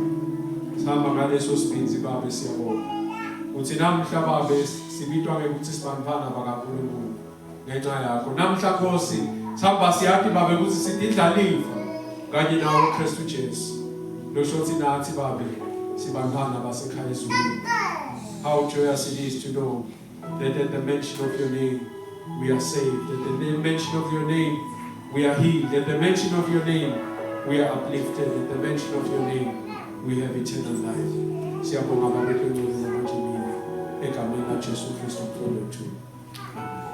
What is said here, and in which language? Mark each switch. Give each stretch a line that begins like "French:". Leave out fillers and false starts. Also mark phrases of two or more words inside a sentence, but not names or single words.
Swati: Sihamba ngaleso sibinzi Baba siyabonga. Uthi namhla Baba sibitwa ngekuthi sibantwana bakaNkulunkulu ngenxa yakho. Namhla Nkosi sihamba siyathi Baba ukuthi sidindlalifa kanye nawe uKristu Jesu. Loshothi nathi Baba sibantwana basekhaya ezulwini.
English: How joyous it is to know that at the mention of your name we are saved. At the mention of your name we are healed. At the mention of your name we are uplifted. At the mention of your name we have eternal life.
Swati: Siyabonga Baba egameni laJesu Kristu.